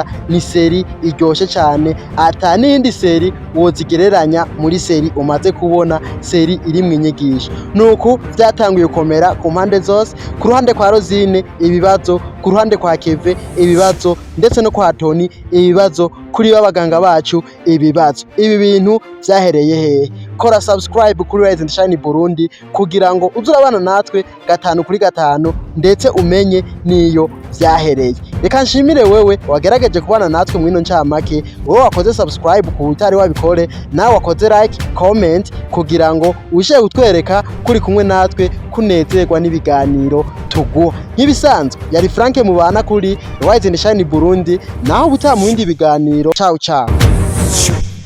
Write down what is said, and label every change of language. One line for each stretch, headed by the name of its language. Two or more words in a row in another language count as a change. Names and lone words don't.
Rundi: Ni seri iryoshe cyane ata nindi seri wozigereranya muri seri umaze kubona, seri iri mwinyigisho. Nuko byatanguye komera ku mpande zose, ku ruhande kwa Rosine ibibazo, ku ruhande kwa Keve ibibazo, ndetse no kwa Tonny ibibazo, kuri babaganga bacu ibibazo. Ibi bintu byahereye hehe? Kora subscribe kuri Rise and Shine Burundi kugira ngo uzurabana natwe 5 ndetse umenye niyo byahereye. Reka nshimire wewe wagerageje kubana natwe mwino ncamake, wowe wakoze subscribe ku utari wabikore, nawe wakoze
English: like comment
Rundi: kugira ngo uje utwereka kuri kumwe natwe kunezerwa n'ibiganiro tuguha. Nk'ibisanzwe yari Frank mubana kuri Rise and Shine Burundi, naho butamu bindi biganiro.
Italian: Ciao ciao.